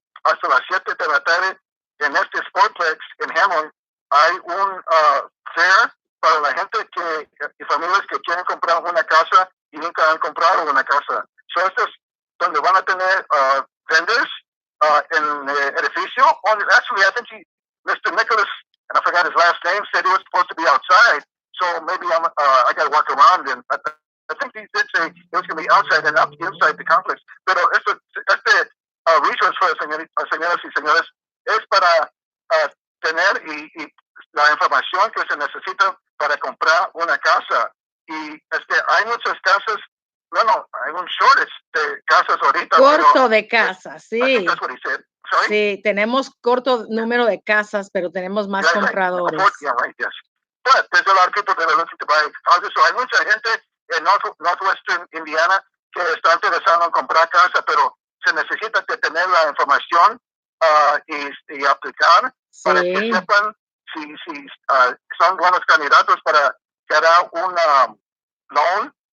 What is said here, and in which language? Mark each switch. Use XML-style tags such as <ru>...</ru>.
<es>Hasta las 7 de la tarde, en este Sportsplex en Hammond, hay un fair para la gente y familias que quieren comprar una casa y nunca han comprado una casa. So esto es donde van a tener vendors en el edificio.</es> <en>Actually, I think Mr. Nicholas, and I forgot his last name, said he was supposed to be outside. So maybe I got to walk around, and I think he did say it was going to be outside and not inside the complex.</en> <es>Pero este</es> <en>resource for</en> <es>señoras y señores es para tener y la información que se necesita para comprar una casa. Y hay muchas casas, hay un shortage de casas ahorita. Corto de casas, sí.</es> <en>That's what he said. Sorry?</en> <es>Sí, tenemos corto número de casas, pero tenemos más compradores.</es> <en>Right, yes. But there's a lot of people that are looking to buy houses.</en> <es>So hay mucha gente en Northwestern Indiana que está interesada en comprar casa, pero se necesita tener la información y aplicar para que sepan si son buenos candidatos para ganar un loan,</es>